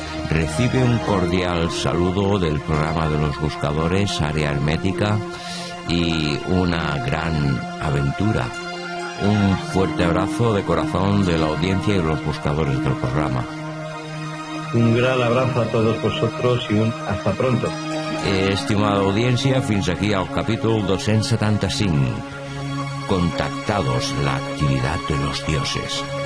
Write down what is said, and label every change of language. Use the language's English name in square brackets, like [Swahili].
[Spanish] Recibe un cordial saludo del programa de los buscadores, Área Hermética, y una gran aventura. Un fuerte abrazo de corazón de la audiencia y de los buscadores del programa. Un gran abrazo a todos vosotros y un hasta pronto. [Catalan] Estimada audiència, fins aquí el capítol 275. [Spanish] Contactados, la actividad de los dioses.